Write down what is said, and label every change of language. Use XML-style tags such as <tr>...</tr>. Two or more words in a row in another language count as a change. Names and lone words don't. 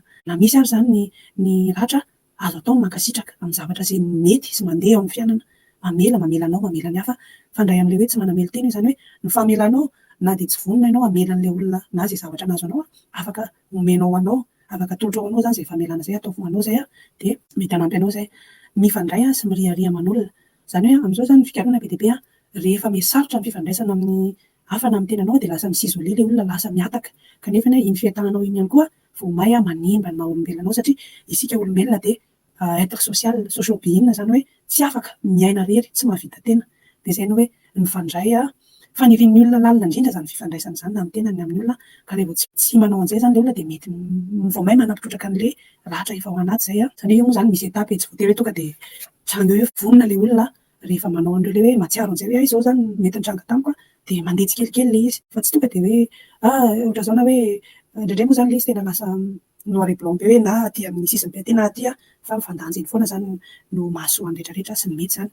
<mg>Na misy ary zany ny ratra azo atao mankasitraka amin'ny zavatra izay mety sy mandeha ao amin'ny fiainana mamela anao mamela ny hafa fandray amin'ilay hoe tsy manamely tena izany hoe ny famelanao na dia tsy vonona ianao hamela an'ilay olona na izay zavatra nazo anao afaka omenao anao afaka atolotra anao zany izay famelana izay atao foanao izay dia mety hanampy anao izay mifandray sy miriariaman'olona. Izany hoe amin'izao zany ny fikarohana be dia be rehefa misarotra ny fifandraisana amin'ny hafa na amin'ny tenanao dia lasa misizole ilay olona lasa miataka kanefa iny fiatananao iny ihany koa vao may manimba ny maha olombelonao satria isika olombelona dia</mg> <fr>être social</fr> <mg>socio-being zany hoe tsy afaka miaina rery tsy mahavita tena dia izay no hoe mifandray fanirian'ny olona lalina indrindra zany fifandraisana izany na amin'ny tena ny amin'ny olona ka rehefa tsy manao an'izay zany ilay olona dia mety vao may manampitrotraka an'ilay ratra efa ao anaty izay satria io moa zany misy etapy tsy voatery hoe tonga dia tranga hoe vonona ilay olona rehefa manao an'ireo ilay hoe matsiaro an'izay hoe izao zany mety nitranga tamiko dia mandeha tsikelikely ilay izy fa tsy tonga dia hoe ohatra izao na hoe indraindray moa zany ilay izy tena lasa</mg> <fr>noir et blanc</fr> <mg>be hoe na aty amin'ny sisiny be aty na aty fa mifandanjiny foana zany no mahasoa ny rehetrarehetra sy ny mety zany.</mg>